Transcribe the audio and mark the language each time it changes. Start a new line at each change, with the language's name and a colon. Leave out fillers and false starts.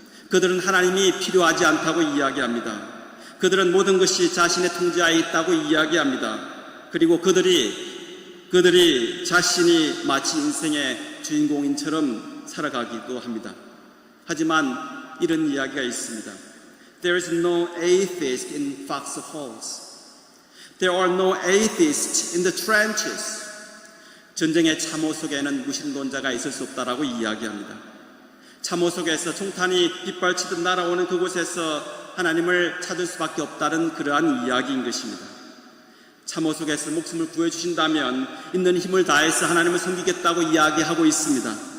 Korean: 그들은 하나님이 필요하지 않다고 이야기합니다. 그들은 모든 것이 자신의 통제하에 있다고 이야기합니다. 그리고 그들이 자신이 마치 인생의 주인공인처럼 살아가기도 합니다. 하지만 이런 이야기가 있습니다.
English: There is no atheist in foxholes. There are no atheists in the trenches.
Korean: 전쟁의 참호 속에는 무신론자가 있을 수 없다라고 이야기합니다. 참호 속에서 총탄이 빗발치듯 날아오는 그곳에서 하나님을 찾을 수밖에 없다는 그러한 이야기인 것입니다. 참호 속에서 목숨을 구해주신다면 있는 힘을 다해서 하나님을 섬기겠다고 이야기하고 있습니다.